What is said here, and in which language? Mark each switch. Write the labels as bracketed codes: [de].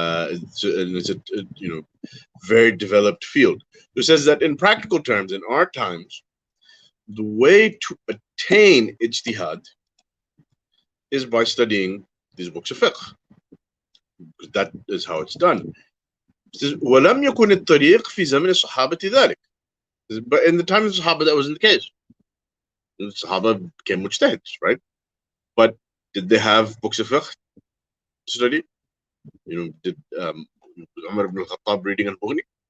[en] It's a very developed field. It says that in practical terms, in our times, the way to attain ijtihad is by studying these books of fiqh. That is how it's done. It says, [ar] وَلَمْ يَكُنِ الطَّرِيقِ فِي زَمْنِ الصَّحَابَةِ ذَلِكَ. [en] But in the time of the Sahaba, that wasn't the case. The Sahaba became mujtahids, right? But did they have books of fiqh to study? Did Umar ibn al-Khattab reading al-Mughni?